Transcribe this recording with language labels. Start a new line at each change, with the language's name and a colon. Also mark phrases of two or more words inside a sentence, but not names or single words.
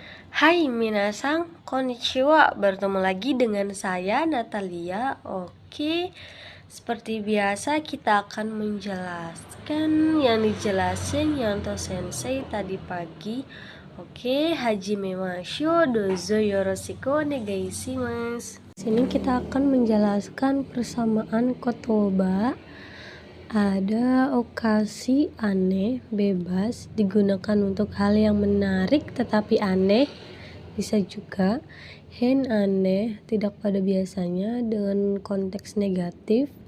Indonesian: Hai
Japanese: 皆さん、こんにちは.
Indonesian: Bertemu lagi dengan saya Natalia. Oke, seperti biasa kita akan menjelaskan yang dijelasin Yanto Sensei tadi pagi. Oke,
Japanese: 始めましょう、どうぞよろしくお願いします.
Indonesian: Sini kita akan menjelaskan persamaan kotoba. Ada okasi aneh, bebas, digunakan untuk hal yang menarik tetapi aneh. Bisa juga hen aneh, tidak pada biasanya dengan konteks negatif.